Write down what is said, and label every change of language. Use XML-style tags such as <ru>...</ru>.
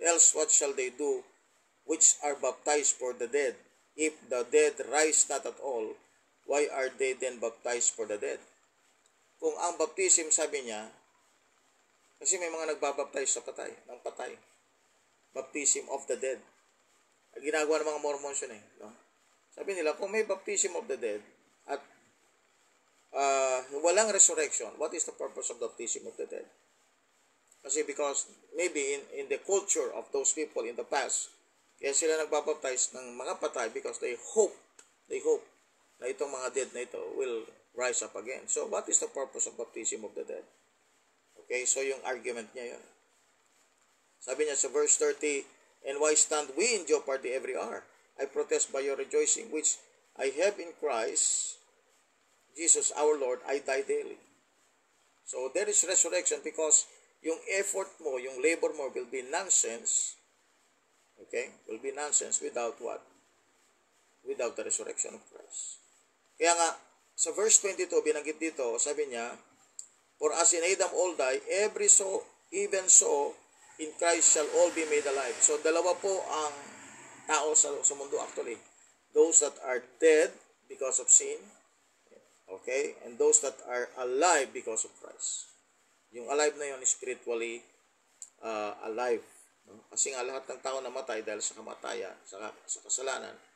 <en>Else what shall they do which are baptized for the dead? If the dead rise not at all, why are they then baptized for the dead?</en> <tl>kung ang baptism, sabi niya, kasi may mga nagbabaptize sa patay, ng patay. Baptism of the dead. Ang ginagawa ng mga Mormons yun eh. No? Sabi nila, kung may</tl> <en>baptism of the dead</en> <tl>at walang</tl> <en>resurrection, what is the purpose of baptism of the dead? Kasi because maybe in the culture of those people in the past,</en> <tl>kaya sila nagbabaptize ng mga patay</tl> <en>because they hope</en> <tl>na itong mga dead na ito</tl> <en>will rise up again. So what is the purpose of baptism of the dead? Okay,</en> <tl>so yung argument niya yun. Sabi niya sa verse 30,</tl> <en>and why stand we in jeopardy every hour? I protest by your rejoicing, which I have in Christ Jesus our Lord, I die daily. So there is resurrection because</en> <tl>yung effort mo, yung labor mo</tl> <en>will be nonsense. Okay? Will be nonsense without what? Without the resurrection of Christ.</en> <tl>Kaya nga, sa verse 22, binanggit dito, sabi niya,</tl> <en>for as in Adam all die, even so, in Christ shall all be made alive.</en> <tl>So, dalawa po ang tao sa mundo actually.</tl> <en>Those that are dead because of sin, okay, and those that are alive because of Christ.</en> <tl>Yung alive na yun</tl> <en>is spiritually alive. No?</en> <tl>Kasi nga lahat ng tao namatay dahil sa kamatayan, sa kasalanan.</tl>